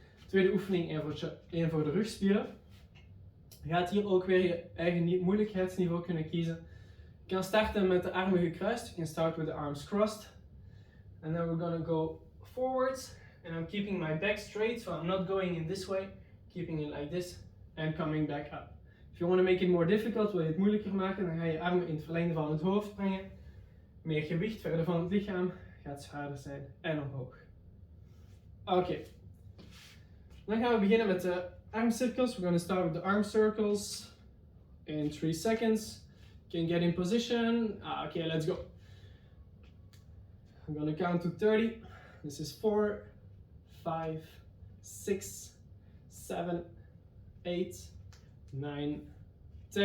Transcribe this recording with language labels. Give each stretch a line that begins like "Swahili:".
Dutch: Tweede oefening, één voor de rugspieren. Je gaat hier ook weer je eigen moeilijkheidsniveau kunnen kiezen. Je kan starten met de armen gekruist.
English: You can start with the arms crossed. And then we're going to go forwards. And I'm keeping my back straight, so I'm not going in this way. Keeping it like this and coming back up. If you want to make it more difficult,
Dutch: wil je het moeilijker maken, dan ga je armen in het verlengde van het hoofd brengen. Meer gewicht verder van het lichaam, gaat zwaarder zijn en omhoog. Oké. Dan gaan we beginnen met de armcirkels.
English: We're going to start with the arm circles in 3 seconds. You can get in position. Okay, let's go. I'm going to count to 30. This is 4, 5, 6, 7, 8, 9, 10.